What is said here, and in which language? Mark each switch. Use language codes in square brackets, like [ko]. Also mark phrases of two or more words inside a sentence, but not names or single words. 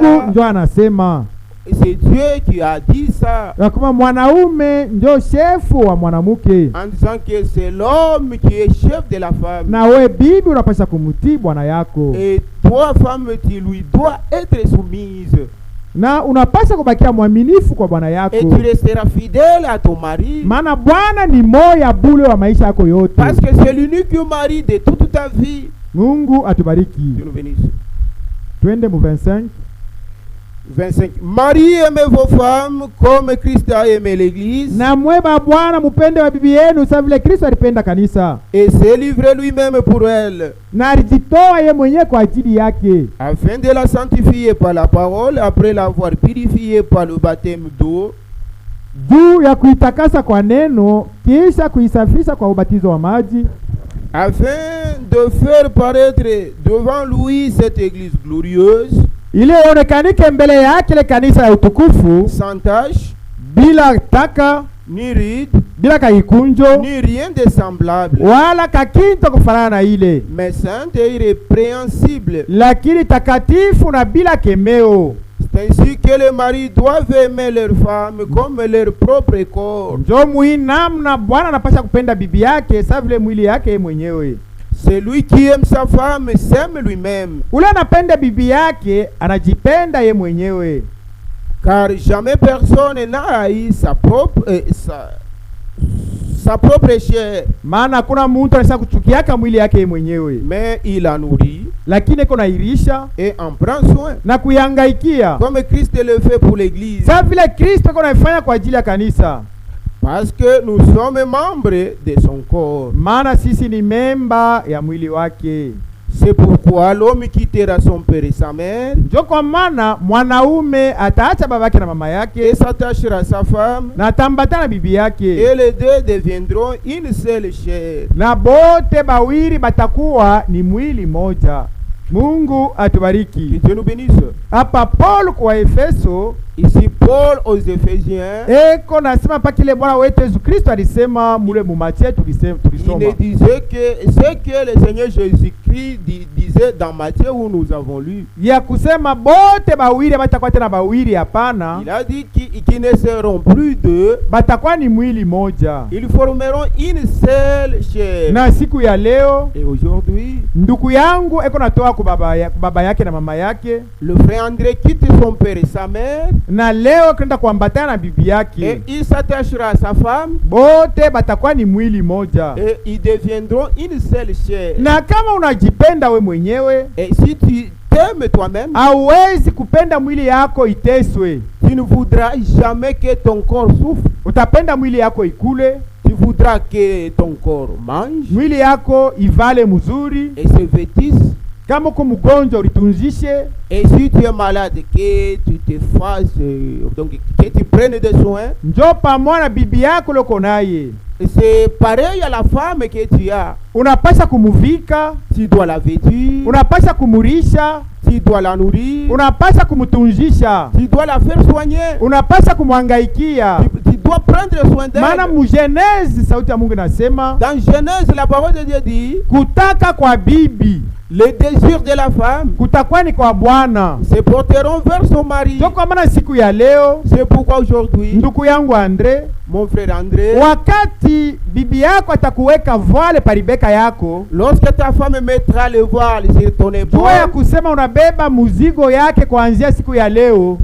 [fr] cela. [sw] ndio anasema. [fr] C'est Dieu qui a dit ça. [sw] Ya kama mwanaume ndio shefu wa mwanamke. [fr] En disant que c'est l'homme qui est chef de la femme. [sw] Na we bibi unapasha kumtii bwana yako. [fr] Et toi, femme, tu lui dois être soumise. [sw] Na unapaswa kubakia mwaminifu kwa bwana yako. [fr] Et tu resteras fidèle à ton mari. [sw] Maana bwana ni moya bule wa maisha yako yote. [fr] Parce que c'est l'unique mari de toute ta vie. [sw] Mungu atubariki. [fr] Dieu nous bénisse. [sw] Twende mu 25. 25. [fr] Marie, aimez vos femmes comme Christ a aimé l'église. [sw] Na mweba bwana mupende wa bibi yenu sawa vile Kristo alipenda kanisa. [fr] Et s'est livré lui-même pour elle. [sw] Na alijitoa yeye mwenyewe kwa ajili yake. [fr] Afin de la sanctifier par la parole, après l'avoir purifiée par le baptême d'eau. [sw] Juu ya kuitakasa kwa neno, kisha kuisafisha kwa ubatizo wa maji. [fr] Afin de faire paraître devant lui cette église glorieuse. [sw] Ile onekanike mbele yake ile kanisa ya utukufu. [fr] Sans tache. [sw] Bila taka. [fr] Ni ride. [sw] Bila kaikunjo. [fr] Ni rien de semblable. [sw] Wala kakinto kufanana na ile. [fr] Mais sainte et irrépréhensible. [sw] Lakini takatifu na bila kemeo. [fr] C'est ainsi que les maris doivent aimer leurs femmes comme leur propre corps. [sw] Njo muinamna bwana anapasha kupenda bibi yake sawa vile mwili yake mwenyewe. [fr] Celui qui aime sa femme s'aime lui-même. [sw] Ule anapenda bibi yake anajipenda ye mwenyewe. [fr] Car jamais personne n'a haï sa propre chair. [sw] Maana hakuna mtu anaweza kuchukiaka mwili yake mwenyewe. [fr] Mais il la nourrit. [sw] Lakini iko nairisha [fr] et en prend soin. [sw] Na kuyangaikia. [fr] Comme Christ le fait pour l'église. [sw] Sawa vile Kristo iko naifanya kwa ajili ya kanisa. [fr] Parce que nous sommes membres de son corps. [sw] Maana sisi ni memba ya mwili wake. [fr] C'est pourquoi l'homme quittera son père et sa mère. [sw] Ndio kwa maana mwanaume ataacha babake na mama yake. [fr] Et s'attachera à sa femme. [sw] Na atambatana na bibi yake. [fr] Et les deux deviendront une seule chair. [sw] Na bote bawili batakuwa ni mwili moja. Mungu atubariki. [fr] Que Dieu nous bénisse. [sw] Hapa Paul kwa Efeso. [fr] Ici Paul aux Éphésiens. [sw] Eko nasema pa kile Bwana wetu Yesu Kristo alisema mule mu Matthieu tulisoma. [fr] Il ne disait que ce que le Seigneur Jésus-Christ disait dans Matthieu où nous avons lu. [sw] Ya kusema bote bawili batakuwa tena bawili hapana. [fr] Il a dit qu'ils ne seront plus deux. [sw] Batakuwa ni mwili moja. [fr] Ils formeront une seule chair. [sw] Na siku ya leo [fr] et aujourd'hui [sw] ndugu yangu eko natoa kwa baba yake na mama yake. [fr] Le frère André quitte son père et sa mère. [sw] Na leo kwenda kuambatana na bibi yake. [fr] Et il s'attachera à sa femme. [sw] Bote batakuwa ni mwili moja. [fr] Et ils deviendront une seule chair. [sw] Na kama unajipenda we mwenyewe. [fr] Et si tu t'aimes toi-même. [sw] Hauwezi kupenda mwili yako iteswe. [fr] Tu ne voudras jamais que ton corps souffre. [sw] Utapenda mwili yako ikule. Tu voudras que ton corps mange. Mwili yako ivale mzuri. [fr] Et se vêtisse. [sw] Kama uko mgonjwa ulitunzishe. [fr] Et si tu es malade, que tu te fasses, donc que tu prennes des soins. [sw] Njoo pamoja na bibi yako loko naye. [fr] C'est pareil à la femme que tu as. [sw] Unapasha kumuvika. [fr] Tu dois la vêtir. [sw] Unapasha kumurisha. [fr] Tu dois la nourrir. [sw] Unapasha kumutunjisha. [fr] Tu dois la faire soigner. [sw] Unapasha kumwangaikia. [fr] Tu dois prendre soin d'elle. [sw] Maana mu Genèse sauti ya Mungu nasema. [fr] Dans Genèse la parole de Dieu dit. [sw] Kutaka kwa bibi. [fr] Le désir de la femme. [sw] Kutakuwa ni kwa bwana. [fr] Se porteront vers son mari. [sw] Ndio kwa maana siku ya leo. [fr] C'est pourquoi aujourd'hui. [sw] Ndugu yangu Andre. [fr] Mon frère André. [sw] Wakati bibi yako atakuweka voile paribeka yako. [fr] Lorsque ta femme mettra le voile sur ton épaule. [sw] Jua ya kusema unabeba muzigo yake kuanzia siku ya leo.